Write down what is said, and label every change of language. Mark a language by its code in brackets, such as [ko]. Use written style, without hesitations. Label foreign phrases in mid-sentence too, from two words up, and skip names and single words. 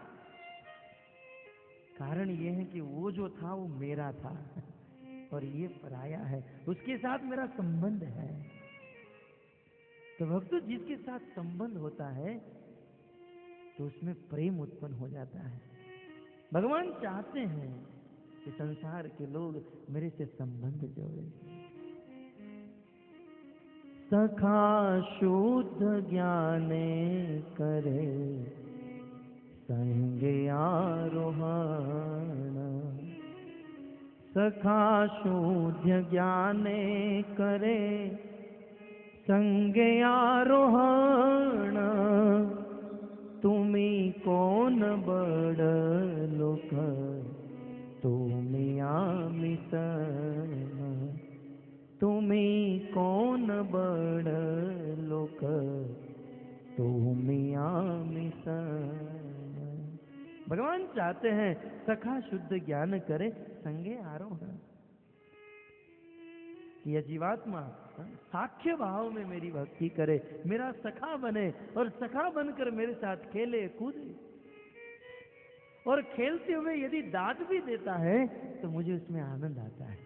[hi] कारण ये है कि वो जो था वो मेरा था और ये पराया है, उसके साथ मेरा संबंध है। तो भक्तों, जिसके साथ संबंध होता है तो उसमें प्रेम उत्पन्न हो जाता है। भगवान चाहते हैं कि संसार के लोग मेरे से संबंध जोड़े। [bn] সখা শুদ্ধ জ্ঞানে করে সঙ্গ আরোহণ, সখা শুদ্ধ জ্ঞানে করে সঙ্গ আরোহণ, তুমি কোন বড় লোক তুমি আমি সন, তুমি কোন বড় লোক তুমি আমি সন। [hi] भगवान चाहते हैं [bn] সখা শুদ্ধ জ্ঞান করে সঙ্গে আরোহণ, [hi] यह जीवात्मा साख्य भाव में मेरी भक्ति करे, मेरा सखा बने और सखा बनकर मेरे साथ खेले कूदे, और खेलते हुए यदि दाद भी देता है तो मुझे उसमें आनंद आता है।